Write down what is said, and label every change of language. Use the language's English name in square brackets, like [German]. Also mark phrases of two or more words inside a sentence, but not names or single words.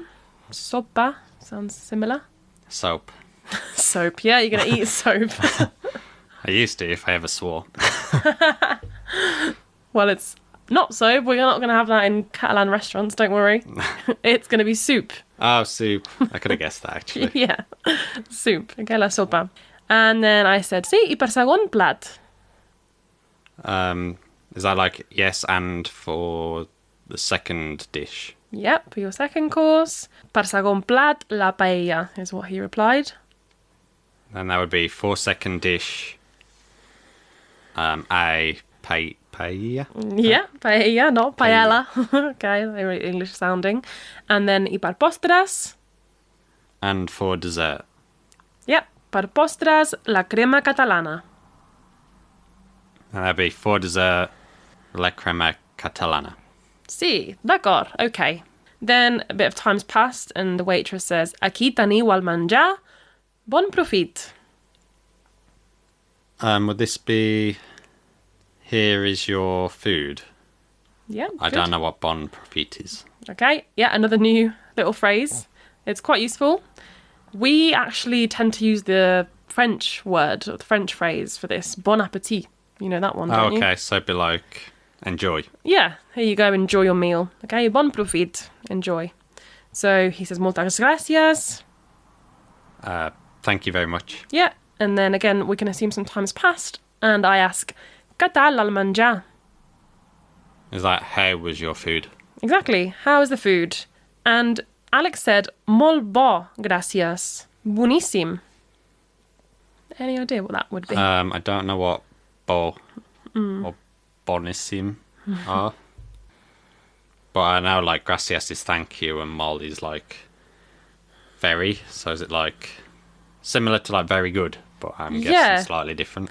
[English] Sopa sounds similar. Soap. Soap, yeah, you're going to eat soap. I used to if I ever swore. Well, it's not soap. We're not going to have that in Catalan restaurants, don't worry. It's going to be soup. Oh, soup. I could have guessed that, actually. Yeah, soup. [Catalan] Okay, la sopa. [English] And then I said, [Catalan] sí, y per segon plat. [English] Is that like yes and for the second dish? Yep, for your second course. [Catalan] Per segon plat, la paella [English] is what he replied. And that would be for second dish, paella. Yeah, paella, not paella. Okay, very English sounding. And then [Catalan] y per postres. [English] And for dessert. Yep, [Catalan] per postres, la crema catalana. [English] And that'd be for dessert, [Catalan] la crema catalana. Sí, [English] d'accord, okay. Then a bit of time's passed and the waitress says, [Catalan] aquí teniu el menjar, bon profit. [English] Would this be, here is your food? Yeah, I don't know what [Catalan] bon profit [English] is. Okay, yeah, another new little phrase. It's quite useful. We actually tend to use the French word, or the French phrase for this, [French] bon appétit. [English] You know that one, don't you? Okay, so it'd be like, enjoy. Yeah, here you go, enjoy your meal. Okay, [Catalan] bon profit, [English] enjoy. So he says, [Catalan] moltes gracias. [English] Thank you very much. Yeah, and then again, we can assume some time's passed, and I ask, [Catalan] ¿qué tal el menjar? [English] Is that, how was your food? Exactly, how is the food? And Alex said, [Catalan] molt bo, gracias. Boníssim. [English] Any idea what that would be? I don't know what bo or bonissim are. But I know, like, gracias is thank you and mol is, like, very. So is it, like, similar to, like, very good? But I'm guessing slightly different.